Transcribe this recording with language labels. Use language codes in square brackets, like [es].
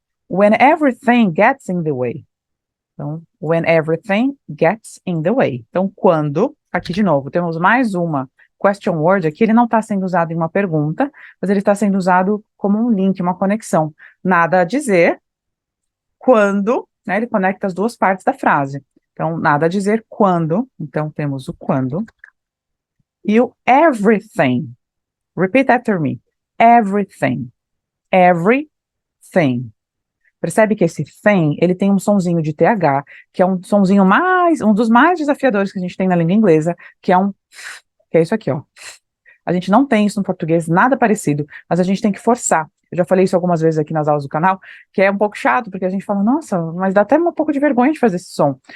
[en] When everything gets in the way. Então, when everything gets in the way. [pt] Então, quando, aqui de novo, temos mais uma question word, aqui ele não está sendo usado em uma pergunta, mas ele está sendo usado como um link, uma conexão. Nada a dizer, quando, né, ele conecta as duas partes da frase. Então, nada a dizer quando, então temos o quando, e o everything. [en] Repeat after me. Everything. Everything. [pt] Percebe que esse thing, ele tem um sonzinho de TH, que é um sonzinho um dos mais desafiadores que a gente tem na língua inglesa, que é isso aqui, ó. A gente não tem isso no português, nada parecido, mas a gente tem que forçar. Eu já falei isso algumas vezes aqui nas aulas do canal, que é um pouco chato, porque a gente fala, nossa, mas dá até um pouco de vergonha de fazer esse som.